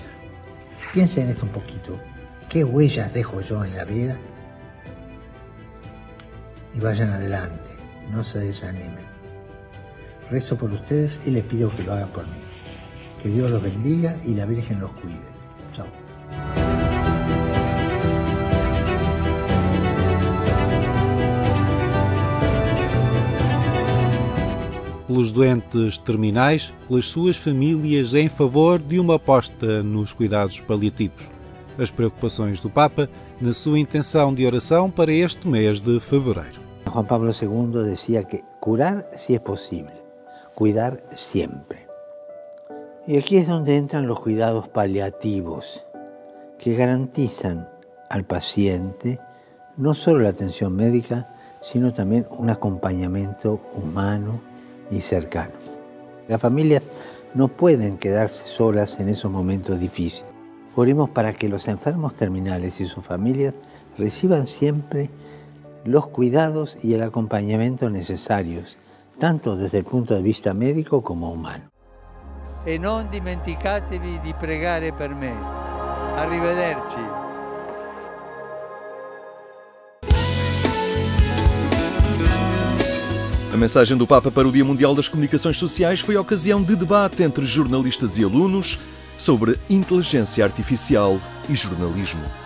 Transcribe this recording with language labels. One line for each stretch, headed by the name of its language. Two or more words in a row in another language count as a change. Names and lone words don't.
Spanish: Piensen en esto un poquito. ¿Qué huellas dejo yo en la vida? Y vayan adelante, no se desanimen. Rezo por ustedes y les pido que lo hagan por mí. Que Dios los bendiga y la Virgen los cuide. Chao.
Portuguese: Pelos doentes terminais, pelas suas famílias, em favor de uma aposta nos cuidados paliativos. As preocupações do Papa na sua intenção de oração para este mês de fevereiro.
Spanish: Juan Pablo II decía que curar sí es posible, cuidar siempre. Y aquí es donde entran los cuidados paliativos, que garantizan al paciente no solo la atención médica, sino también un acompañamiento humano y cercano. Las familias no pueden quedarse solas en esos momentos difíciles. Oremos para que los enfermos terminales y sus familias reciban siempre los cuidados y el acompañamiento necesarios, tanto desde el punto de vista médico como humano.
Italian: E non dimenticatevi di pregare per me. Arrivederci.
Portuguese: A mensagem do Papa para o Dia Mundial das Comunicações Sociais foi ocasião de debate entre jornalistas e alunos sobre inteligência artificial e jornalismo.